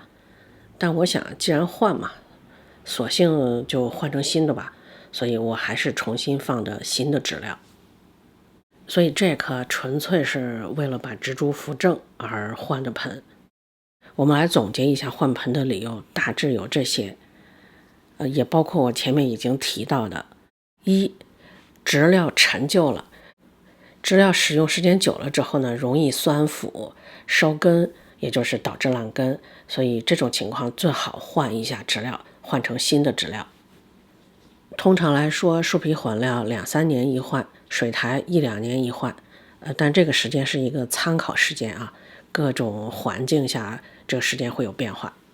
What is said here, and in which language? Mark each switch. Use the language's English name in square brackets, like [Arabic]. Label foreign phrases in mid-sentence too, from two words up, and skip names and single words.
[Chinese] 但我想既然換嘛，索性就換成新的吧，所以我還是重新放的新的質料。所以這顆純粹是為了把植株扶正而換的盆。我們來總結一下換盆的理由，大致有這些，也包括我前面已經提到的：一，質料陳舊了，質料使用時間久了之後呢，容易酸腐、燒根，也就是導致爛根，所以這種情況最好換一下質料，換成新的質料。通常來說，樹皮混料2-3年一換，水苔1-2年一換，但這個時間是一個參考時間啊，各種環境下這個時間會有變化。